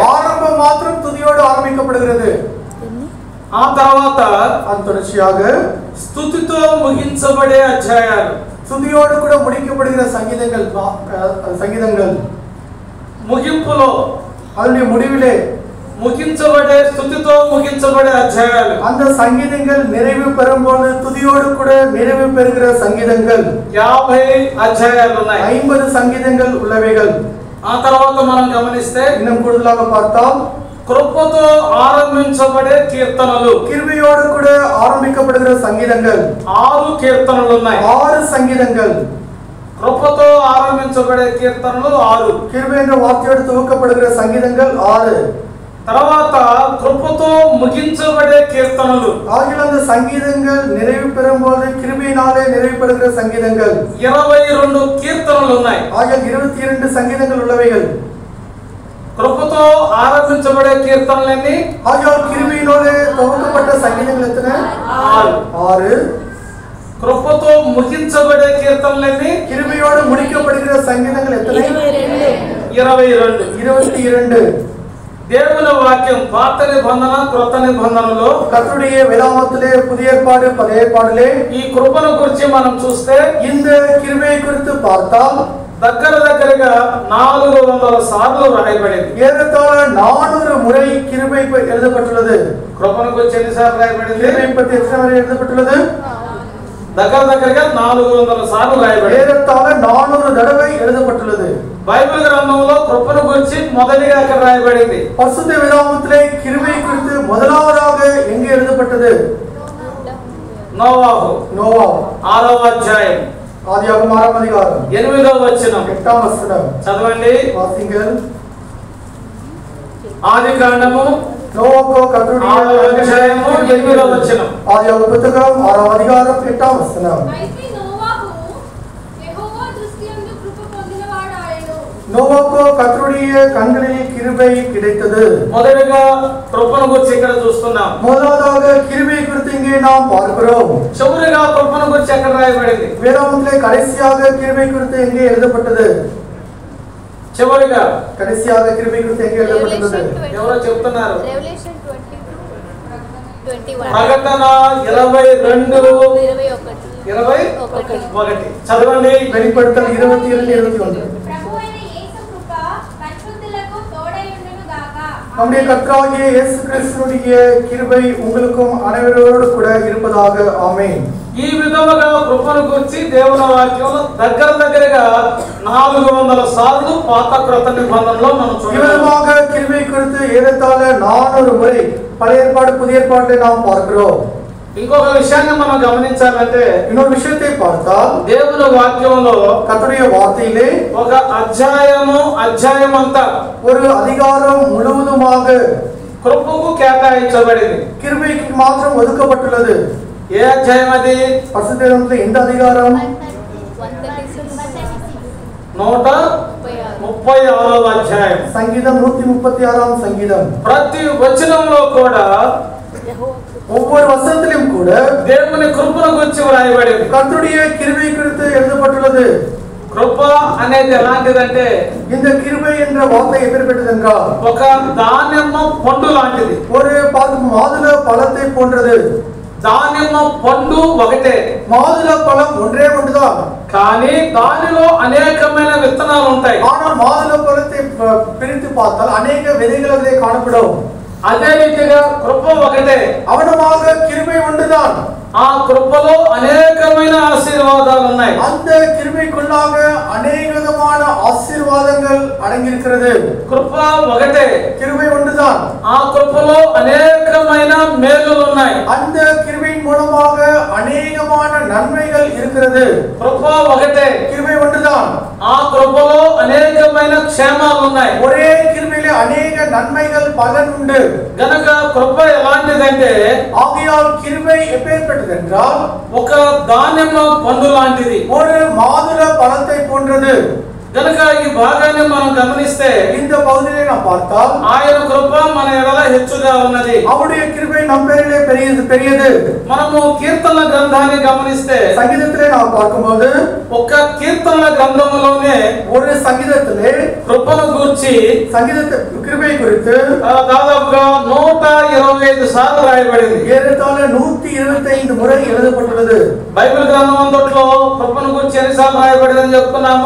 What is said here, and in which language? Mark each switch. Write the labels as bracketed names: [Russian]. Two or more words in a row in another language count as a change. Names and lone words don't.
[Tamil] ஆரம்பம் மாத்திரம் துதியோடு ஆரம்பிக்கப்படுகிறது. [Telugu] ఆ తర్వాత [Tamil] தொடர்ச்சியாக [Telugu] స్తుతితో ముగించబడే అధ్యాయాలు, [Tamil] துதியோடு கூட முடிக்கப்படுகிற சங்கீதங்கள் [Telugu] ముగింపులో [Tamil] அதனுடைய முடிவிலே [Telugu] ముగించబడే స్తుతితో ముగించబడే అధ్యాయాలు, [Tamil] அந்த சங்கீதங்கள் நிறைவு பெறும்போது துதியோடு கூட நிறைவு பெறுகிற சங்கீதங்கள் [Telugu] 50 అధ్యాయాలు ఉన్నాయి. [Tamil] 50 சங்கீதங்கள் உள்ளவைகள். [Telugu] ఆ తర్వాత మనం గమనిస్తే [Tamil] இன்னும் கூடுதலாக பார்த்தால் [Telugu] కృపతో ఆరంభించబడే కీర్తనలు, [Tamil] கிருபையோடு கூட ஆரம்பிக்கப்படுகிற சங்கீதங்கள் [Telugu] 6 కీర్తనలు ఉన్నాయి. [Tamil] 6 சங்கீதங்கள். [Telugu] కృపతో ఆరంభించబడే కీర్తనలు 6, [Tamil] கிருபை என்ற வார்த்தையோடு துவக்கப்படுகிற சங்கீதங்கள் 6. [Telugu] తర్వాత కృపతో ముగించబడే కీర్తనలు, [Tamil] ஆகிய அந்த சங்கீதங்கள் நிறைவு பெறும்போது கிருபையினாலே நிறைவு பெறுகிற சங்கீதங்கள் [Telugu] 22 కీర్తనలు ఉన్నాయి. [Tamil] ஆகிய 22 சங்கீதங்கள் உள்ளவைகள். [Telugu] కృపతో ఆరంభించబడే కీర్తనలన్నీ [Tamil] ஆகிய கிருபையினாலே துவக்கப்பட்ட சங்கீதங்கள் எத்தனை? 6. [Telugu] కృపతో ముగించబడే కీర్తనలన్నీ [Tamil] கிருபையோடு முடிக்கப்படுகிற சங்கீதங்கள் எத்தனை? 22. 22. [Telugu] దేవుని వాక్యం పాత నిబంధన క్రొత్త నిబంధనలో [Tamil] கர்த்தருடைய வேதாகமத்திலே புதிய ஏற்பாடு பழைய ஏற்பாடிலே [Telugu] ఈ కృపను గురించి మనం చూస్తే [Tamil] இந்த கிருபையை குறித்து பார்த்தால் [Telugu] దగ్గరగా 400 సార్లు రాయబడింది. [Tamil] ஏறத்தாழ 400 முறை கிருபை எழுதப்பட்டுள்ளது. [Telugu] కృపను గురించి ఎన్నిసార్లు రాయబడింది? [Tamil] கிருபை பற்றி எத்தனை முறை எழுதப்பட்டுள்ளது? [Telugu] దగ్గరగా 400 సార్లు రాయబడింది. [Tamil] ஏறத்தாழ 400 தடவை எழுதப்பட்டுள்ளது. [Telugu] బైబిల్ గ్రంథంలో కృపను గురించి మొదటిగా అక్కడ రాయబడింది. [Tamil] பரிசுத்த வேதாகமத்திலே கிருபை குறித்து முதலாவதாக எங்கே எழுதப்பட்டது? [Telugu] నోవాహు [Tamil] நோவா [Telugu] 6వ అధ్యాయం [Tamil] ஆதியாகமம் 6ஆம் அதிகாரம் [Telugu] 8వ వచనం [Tamil] 8ஆம் வசனம் [Telugu] చదవండి. [Tamil] வாசிங்கள். [Telugu] ఆదికాండము [Tamil] நோவாக்கோ கர்த்தருடைய [Telugu] 6వ అధ్యాయము 8వ వచనం. [Tamil] ஆதியாகமம் புத்தகம் 6ஆம் அதிகாரம் 8ஆம் வசனம். [Telugu] అయితే నోవాహు యెహోవా దృష్టి యందు కృప పొందినవాడాయెను. [Tamil] నోవాకు కర్తరుடைய கண்களில் கிருபை கிடைத்தது. [Telugu] మొదటిగా కృపను గురించి ఇక్కడ చూస్తున్నాం. [Tamil] முதலாவதாக கிருபை குறித்து இங்கே நாம் பார்க்கிறோம். [Telugu] చివరిగా కృపను గురించి ఎక్కడ రాయబడింది? [Tamil] வேதாகமத்திலே கடைசியாக கிருபை குறித்து எங்கே எழுதப்பட்டது? [Telugu] చివరిగా [Tamil] கடைசியாக கிருபை குறித்து எங்கே எழுதப்பட்டது? [Telugu] ఎవరో చెప్తున్నారు? రెవల్యూషన్ 22:21 ప్రకటన 22:21 చదవండి. [Tamil] வெளிப்படுத்தல் 22:21. [Telugu] ప్రభువైన యేసు కృప పరిశుద్ధులకు తోడైయుండును గాక. [Tamil] நம்முடைய கர்த்தராகிய இயேசு கிறிஸ்துவினுடைய கிருபை உங்களுக்கும் அனைவரோடு கூட இருப்பதாக. ஆமென். [Telugu] ఈ విధముగా కృపను గురించి దేవుని వాక్యంలో దగ్గరగా 400 సార్లు పాత క్రొత్త నిబంధనలో మనం చూడవచ్చు. [Tamil] இவ்விதமாக கிருபை குறித்து ஏறத்தாழ 400 முறை பழைய ஏற்பாடு புதிய ஏற்பாட்டை நாம் பார்க்கிறோம். [Telugu] ఇంకొక విషయాన్ని మనం గమనించాలంటే [Tamil] இன்னொரு விஷயத்தை பார்த்தால் [Telugu] దేవుని వాక్యంలో [Tamil] கர்த்தருடைய வார்த்தையிலே [Telugu] ఒక అధ్యాయమంతా [Tamil] ஒரு அதிகாரம் முழுவதுமாக [Telugu] కృపకు కేటాయించబడింది. [Tamil] கிருபைக்கு மாத்திரம் ஒதுக்கப்பட்டுள்ளது. [Telugu] ఏ అధ్యాయం అది? [Tamil] பரிசுத்த வேதத்திலே எந்த அதிகாரம்? [Telugu] 136వ అధ్యాయం. [Tamil] சங்கீதம் 136ஆம் சங்கீதம். [Telugu] ప్రతి వచనంలో కూడా [Tamil] ஒவ்வொரு வசனத்திலும் கூட [Telugu] దేవుని కృపను గురించి వ్రాయబడింది. [Tamil] கர்த்தருடைய கிருபை குறித்து எழுதப்பட்டுள்ளது. [Telugu] కృప అనేది ఎలాంటిదంటే [Tamil] இந்த கிருபை என்ற வார்த்தை எப்பேற்பட்டது என்றால் [Telugu] ఒక దానిమ్మ పండు లాంటిది. [Tamil] ஒரு மாதுள பழத்தை போன்றது. [Telugu] దానిమ్మ పండు ఒకటే, [Tamil] மாதுள பழம் ஒன்றே ஒன்றுதான். [Telugu] కానీ దానిలో అనేకమైన విత్తనాలు ఉంటాయి. [Tamil] ஆனால் மாதுள பழத்தை பிரித்து பார்த்தால் அநேக விதைகள் அதிலே காணப்படும். [Telugu] అదే రీతిగా కృప ఒకటే, [Tamil] அவனமாக கிருபை ஒன்றுதான். [Telugu] ఆ కృపలో అనేకమైన ఆశీర్వాదాలు ఉన్నాయి. [Tamil] அந்த கிருபைக்குள்ளாக அநேக விதமான ஆசீர்வாதங்கள் அடங்கி இருக்கிறது. [Telugu] కృప ఒకటే, [Tamil] கிருபை ஒன்றுதான். [Telugu] ఆ కృపలో అనేకమైన మేలులు ఉన్నాయి. [Tamil] அந்த கிருபையின் மூலமாக அநேகமான நன்மைகள் இருக்கிறது. [Telugu] కృప ఒకటే, [Tamil] கிருபை ஒன்றுதான். [Telugu] ఆ కృపలో అనేకమైన క్షేమాలు ఉన్నాయి. [Tamil] ஒரே கிருபையிலே அநேக நன்மைகள் பலன் உண்டு. [Telugu] గనక కృప ఎలాంటిదంటే [Tamil] ஆகையால் கிருபை எப்பேற்பட்டது என்றால் [Telugu] ఒక దానిమ్మ పండు లాంటిది. [Tamil] ஒரு மாதுள பழத்தை போன்றது. [Telugu] గనక ఈ భాగాన్ని మనం గమనిస్తే [Tamil] இந்த பகுதியை நாம் பார்த்தால் [Telugu] ఆయన కృప మన ఎడల హెచ్చుగా ఉన్నది. [Tamil] அவருடைய கிருபை நம் பேரிலே பெரியது. [Telugu] మనము కీర్తనల గ్రంథాన్ని గమనిస్తే [Tamil] சங்கீதத்திலே நாம் பார்க்கும்போது [Telugu] ఒక కీర్తనల గ్రంథములోనే [Tamil] ஒரு சங்கீதத்திலே [Telugu] కృపను గూర్చి [Tamil] சங்கீதத்தை கிருபை குறித்து [Telugu] దాదాపుగా 125 సార్లు రాయబడింది. [Tamil] ஏறத்தாழ 125 முறை எழுதப்பட்டுள்ளது. [Telugu] బైబిల్ గ్రంథం అంతట్లో కృపను గురించి ఎన్నిసార్లు రాయబడిందని చెప్తున్నాము?